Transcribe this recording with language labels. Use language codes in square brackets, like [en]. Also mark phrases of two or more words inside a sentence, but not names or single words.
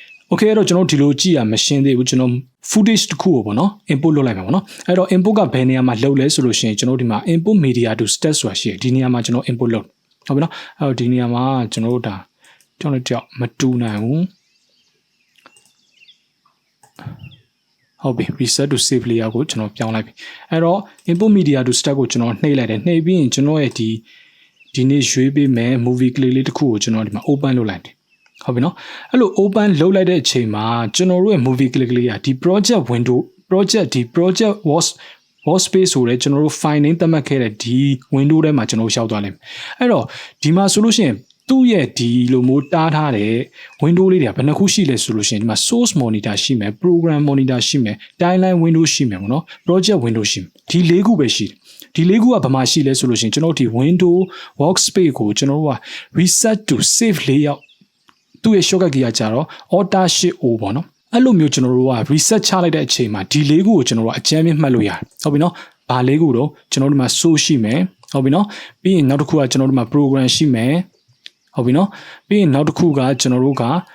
[my] Okay အဲ့တော့ကျွန်တော်ဒီလိုကြည့်ရမရှင်းသေးဘူးကျွန်တော် footage တစ်ခုကိုပေါ့နော် input လုပ်လိုက်မှာပေါ့နော်အဲ့တော့ input ကဘယ်နေရာမှာလုပ်လဲဆိုလို့ရှိရင်ကျွန်တော်ဒီမှာ [en] input media to stat [my] ဆိုတာရှိတယ်ဒီနေရာမှာကျွန်တော် input လုပ်ဟုတ်ပြီနော်အဲ့တော့ဒီနေရာမှာကျွန်တော်တို့ဒါကျွန်တော်တို့မတူနိုင်ဘူး ဟုတ်ပြီ [en] reset to save layer [my] ကိုကျွန်တော်ပြောင်းလိုက်ပြီအဲ့တော့ [en] input media to stat [my] ကိုကျွန်တော်နှိပ်လိုက်တယ်နှိပ်ပြီးရင်ကျွန်တော်ရဲ့ဒီနေ့ရွေးပေးမယ် [en] movie clip [my] လေးတစ်ခုကိုကျွန်တော်ဒီမှာ open လုပ်လိုက်တယ်ဟုတ်ပြီနော်အဲ့လို open လုပ်လိုက်တဲ့အချိန်မှာကျွန်တော်တို့ရဲ့ [en] movie clip [my] လေးကဒီ [en] project window project [my] workspace ဆိုတဲ့ကျွန်တော်တို့ [en] file name [my] သတ်မှတ်ခဲ့တဲ့ဒီ window ထဲမှာကျွန်တော်ရောက်သွားလိမ့်မယ်အဲ့တော့ဒီမှာဆိုလို့ရှိရင်သူ့ရဲ့ဒီလိုမျိုးတားထားတဲ့ window လေးတွေကဘယ်နှခုရှိ လဲဆိုလို့ရှိရင်ဒီမှာ [en] source monitor [my] ရှိမယ် [en] program monitor [my] ရှိမယ် [en] timeline window [my] ရှိမယ်ပေါ့နော် [en] project window [my] ရှိမယ်ဒီ၄ခုပဲရှိတယ်ဒီ၄ခုကဘာမှရှိလဲဆိုလို့ရှိရင်ကျွန်တော်ဒီ [en] window workspace [my] ကိုကျွန်တော်တို့က [en] reset to save layout [my] သူ့ရဲ့ [en] shortcut key [my] ကကြတော့ [en] Alt Shift O [my] ပေါ့နော်အဲ့လိုမျိုးကျွန်တော်တို့က reset ချလိုက်တဲ့အချိန်မှာဒီ၄ခုကိုကျွန်တော်တို့အကြမ်းမြင့်မှတ်လို့ရတယ်ဟုတ်ပြီနော်ဘာ၄ခုတော့ကျွန်တော်တို့မှာ source ရှိမယ်ဟုတ်ပြီနော်ပြီးရင်နောက်တစ်ခုကကျွန်တော်တို့မှာ program ရှိမယ်ဟုတ်ပြီနော်ပြီးရင်နောက်တစ်ခုကကျွန်တော်တို့က